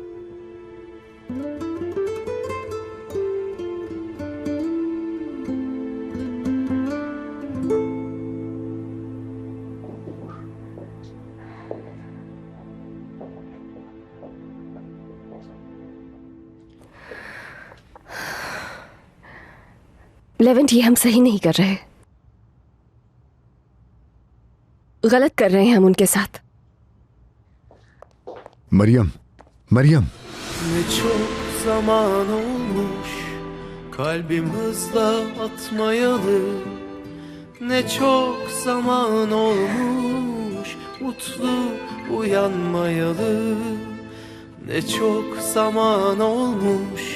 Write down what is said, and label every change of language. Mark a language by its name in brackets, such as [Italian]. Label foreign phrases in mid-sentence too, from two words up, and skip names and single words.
[Hindi] लेवेंट, ये हम सही नहीं कर रहे, गलत कर रहे हैं हम उनके साथ। मरियम, मरियम। [Turkish] Ne çok zaman olmuş kalbim hızla atmayalı. Ne çok zaman olmuş mutlu uyanmayalı. Ne çok zaman olmuş